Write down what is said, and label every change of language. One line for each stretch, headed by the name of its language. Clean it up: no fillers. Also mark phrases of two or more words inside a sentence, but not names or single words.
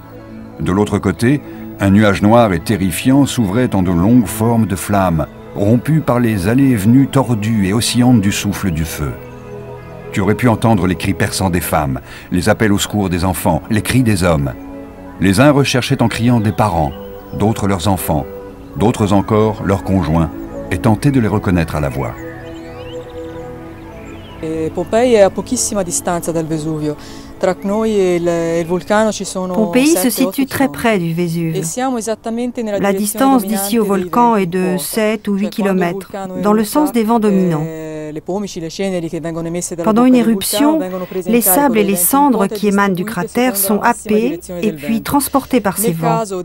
French: De l'autre côté, un nuage noir et terrifiant s'ouvrait en de longues formes de flammes, rompues par les allées et venues tordues et oscillantes du souffle du feu. Tu aurais pu entendre les cris perçants des femmes, les appels au secours des enfants, les cris des hommes. Les uns recherchaient en criant des parents, d'autres leurs enfants, d'autres encore leurs conjoints, et tentaient de les reconnaître à la voix.
Italian: Pompei è a pochissima distanza dal Vesuvio. Tra noi e il vulcano ci sono
French: Pompéi se situe très près du Vésuve. La distance d'ici au volcan est de 7 ou 8 km, dans le sens des vents dominants. Pendant une éruption, les sables et les cendres qui émanent du cratère sont happés et puis transportés par ces vents.